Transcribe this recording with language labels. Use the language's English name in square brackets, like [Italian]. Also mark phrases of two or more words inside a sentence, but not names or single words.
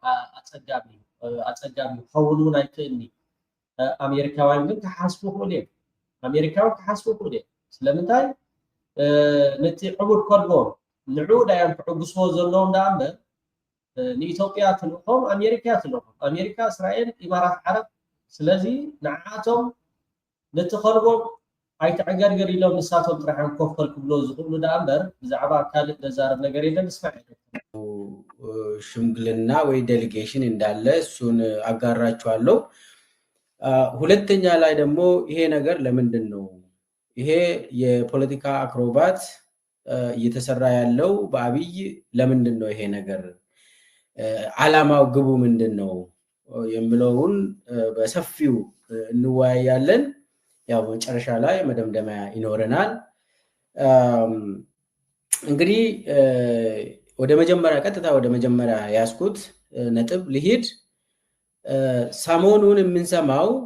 [Tigrinya] ኣፀጋሚ ክኸውን እውን ኣይክእልኒ ኣሜሪካውያን ግን ክሓስቡ ክእሉ እዮም ኣሜሪካውያን ክሓስቡ ክእሉ እዮም ስለምንታይ ነቲ ዕቡድ ከልቦም ንዕኡ ዳዮም ክዕግስዎ ዘለዎም ዳ እምበር ንኢትዮጵያ ትልእኾም ኣሜሪካ ትልእኾም ኣሜሪካ እስራኤል ኢማራት ዓረብ ስለዚ ንዓቶም ነቲ ከልቦም ኣይተዕገርገር ኢሎም ንሳቶም ጥራሕን ኮፍ ከልክብሎ ዝኽእሉ ዳ እምበር ብዛዕባ ካልእ ዘዛረብ ነገር የለን ንስማዕ [Amharic] ሽምግልና ወይ ዴሊጌሽን እንዳለ እሱን አጋራችኋለሁ። ሁለተኛ ላይ ደግሞ ይሄ ነገር ለምንድን ነው ይሄ የፖለቲካ አክሮባት እየተሰራ ያለው በአብይ ለምንድን ነው ይሄ ነገር ዓላማው ግቡ ምንድን ነው የሚለውን በሰፊው እንወያያለን። ያው መጨረሻ ላይ መደምደሚያ ይኖረናል። እንግዲህ ወደ መጀመሪያ ቀጥታ ወደ መጀመሪያ ያስኩት ነጥብ ልሂድ። ሰሞኑን የምንሰማው